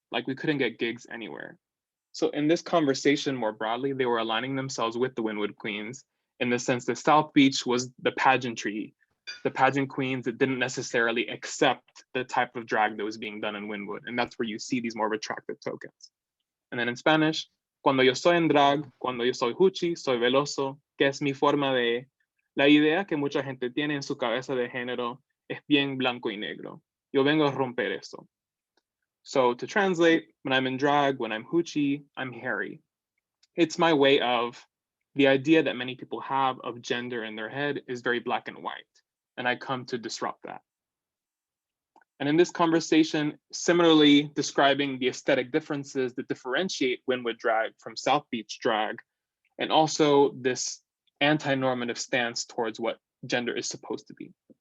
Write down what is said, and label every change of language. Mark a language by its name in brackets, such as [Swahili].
[English] Like we couldn't get gigs anywhere. So in this conversation more broadly, they were aligning themselves with the Wynwood queens in the sense that South Beach was the pageantry, the pageant queens that didn't necessarily accept the type of drag that was being done in Wynwood. And that's where you see these more retracted tokens. [Spanish] And then in Spanish, cuando yo soy en drag, cuando yo soy Hoochie, soy veloso, que es mi forma de, la idea que mucha gente tiene en su cabeza de género es bien blanco y negro. Yo vengo a romper eso. [English] So to translate, when I'm in drag, when I'm Hoochie, I'm hairy. It's my way of, the idea that many people have of gender in their head is very black and white, and I come to disrupt that. And in this conversation, similarly describing the aesthetic differences that differentiate Wynwood drag from South Beach drag, and also this anti-normative stance towards what gender is supposed to be.